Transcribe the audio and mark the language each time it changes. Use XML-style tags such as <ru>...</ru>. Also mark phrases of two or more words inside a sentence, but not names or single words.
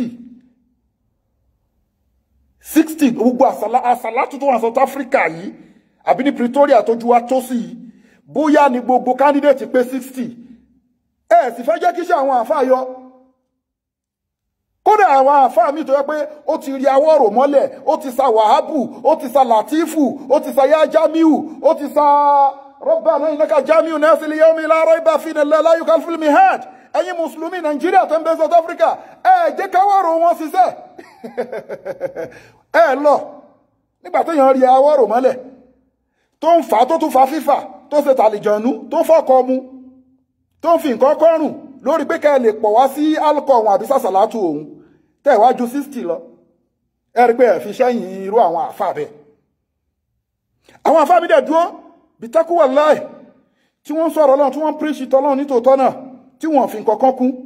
<yo>60 gbogbo àsàlátù tó wà South Africa yìí àbí ní Pretoria tó ju wa tó sí yìí bóyá ni gbogbo candidate pé 60 sì fẹ́ jẹ́ kí ṣe àwọn àfáà yọ kódà àwọn àfáà mi tó yẹ pé ó ti rí awọ́rò mọ́lẹ̀ ó ti sa Wàhábù ó ti sa Latifu ó ti sa yá Jamiu ó ti sa</yo> <ar>ربنا إنك جامع الناس ليوم لا ريب فيه لا يخلف الميعاد</ar> <yo>ẹ̀yin mùsùlùmí Nàìjíríà tó ń bẹ South Africa jẹ́ káwọ́rò wọn ṣiṣẹ́ lọ nígbà tó yàn rí awọ́rò mọ́lẹ̀ tó ń fà tó tún fa fífà tó ṣe tàlìjànú tó fọ́kọ mu tó ń fi nǹkan kọrùn lórí pé kẹ́ lè pọ̀ wá sí alcohol àbí sàṣàlátù òun tẹ̀wájú 60 lọ rí pé ẹ̀ fi sẹ́yìn irú àwọn àfà bẹ́ẹ̀ àwọn àfà mi dẹ̀ dúró bí</yo> <ar>تقوى الله</ar> <yo>tí wọ́n sọ̀rọ̀ Ọlọ́run tí wọ́n píríṣì tọ́lọ́run nítòótọ́ náà tí wọ́n fi nǹkan kan kún</yo>